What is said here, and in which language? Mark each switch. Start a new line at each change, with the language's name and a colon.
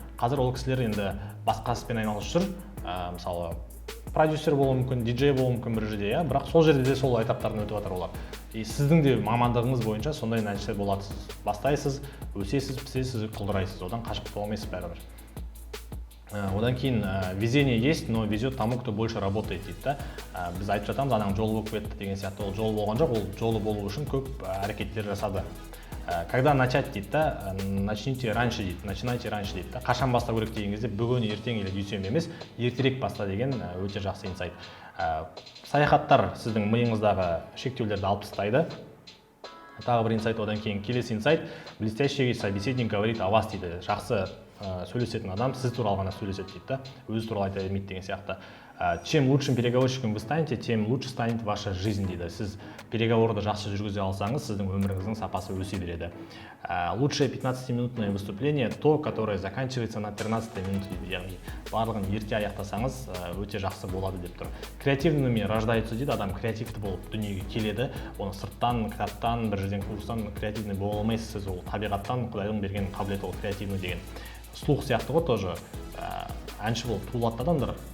Kazakh: Қазір ол кісілер енді басқа іспен айналысып жүр. Мысалы продюсер болуы мүмкін, диджей болуы мүмкін бір жерде, бірақ сол жерде де сол этаптарын өтіп жатыр олар. Сіздің де мамандығыңыз бойынша сондай нәрсе болады. Сіз бастайсыз, өсесіз, пісесіз, құлдырайсыз. Одан қашып құтыла алмайсыз бәрібір. Одан кейін
Russian: везение есть, но везет тому, кто больше работает дейді.
Kazakh: Біз айтып жатамыз, анаң жолы болып кетті деген сияқты. Ол жолы болған жоқ, ол жолы болу үшін көп әрекеттер жасады.
Russian: Когда начать
Kazakh: дейді,
Russian: начните раньше дейді, начинайте раньше дейді.
Kazakh: Қашан бастау керек деген кезде бүгін, ертең или дүйсенбі емес, ертерек баста деген өте жақсы инсайт. Саяхаттар сіздің миыңыздағы шектеулерді алып тастайды. Тағы бір инсайт, одан кейін келесі инсайт:
Russian: блестящий собеседник говорит о вас
Kazakh: дейді. Жақсы сөйлесетін адам сіз туралы ғана сөйлеседі дейді, өзі туралы айта бермейді деген сияқты.
Russian: Чем лучшим переговорщиком вы станете, тем лучше станет ваша жизнь
Kazakh: дейді. Сіз переговорды жақсы жүргізе алсаңыз, сіздің өміріңіздің сапасы өсе береді.
Russian: Лучшее 15-минутное выступление то, которое заканчивается на 13-й минуте
Kazakh: дейді. Яғни барлығын ерте аяқтасаңыз өте жақсы болады деп тұр.
Russian: Креативными рождаются
Kazakh: дейді, адам креативті болып дүниеге келеді. Оны сырттан, кітаптан, бір жерден курстан креативный бола алмайсыз, сіз ол табиғаттан, Құдайдың берген қабілеті ол креативный деген. Слух сияқты ғой тоже. Әнші болып туылады адамдар.